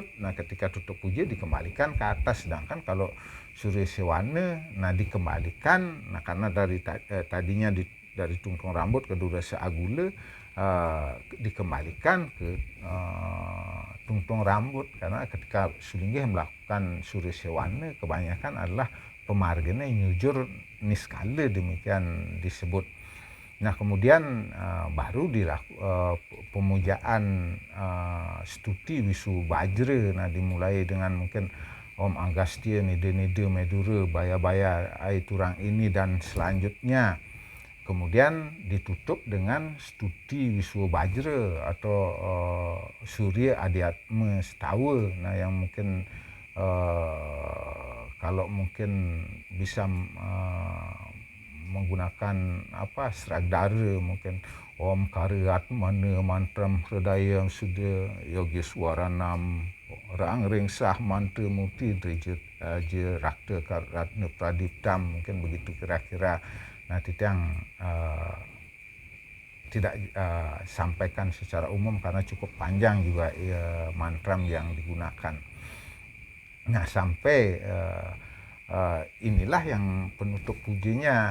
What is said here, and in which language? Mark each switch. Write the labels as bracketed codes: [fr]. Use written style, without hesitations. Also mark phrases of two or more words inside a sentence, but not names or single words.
[id] Nah, ketika tutup puja dikembalikan ke atas. Sedangkan kalau Surya Sewana, nah dikembalikan, nah karena dari tadinya dari tungtung rambut ke Dodasa Agula, dikembalikan ke tungtung rambut. Karena ketika Sulingge melakukan Surya Sewana, kebanyakan adalah pemarganya nyujur niskala demikian disebut. Nah kemudian baru pemujaan Stuti Wisu Bajra. Nah dimulai dengan mungkin [sa] Om Agastya Nida Medura Baya Ai Turang [id] ini dan selanjutnya. Kemudian ditutup dengan Stuti Wiswa Bajra atau Surya Adiatma Setawa. Nah yang mungkin kalau mungkin bisa menggunakan Sradara [sa] mungkin Om Karyatmana Mantram Hridaya Suda Yogiswaranam Rang Ringsah Mantra Muti Drijit Rakta Ratna Pradiptam, [id] mungkin begitu kira-kira. Nah itu yang tidak sampaikan secara umum karena cukup panjang juga mantram yang digunakan. Nah sampai inilah yang penutup pujanya.